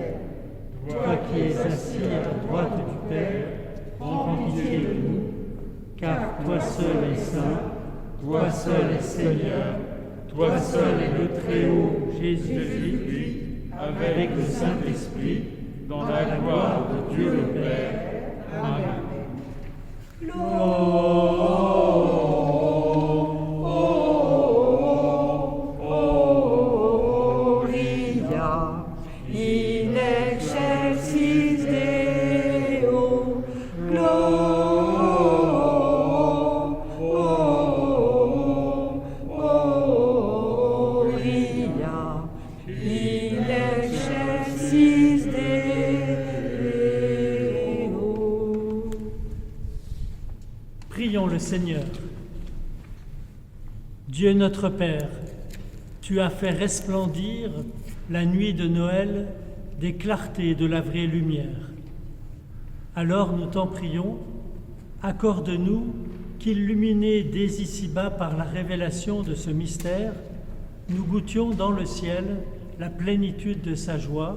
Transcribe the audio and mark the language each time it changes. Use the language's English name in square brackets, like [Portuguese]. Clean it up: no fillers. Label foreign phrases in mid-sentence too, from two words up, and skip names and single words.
[French] Toi qui es assis à la droite du Père, prends pitié de nous. Car toi seul es saint, toi seul es Seigneur, toi seul est le Très-Haut Jésus-Christ, avec le Saint-Esprit, dans la gloire de Dieu le Père. Amen. [Latin] Gloria in excelsis Deo, Gloria in excelsis Deo. [French] Prions le Seigneur. Dieu notre Père, tu as fait resplendir la nuit de Noël des clartés de la vraie lumière. Alors nous t'en prions, accorde-nous qu'illuminés dès ici-bas par la révélation de ce mystère, nous goûtions dans le ciel la plénitude de sa joie.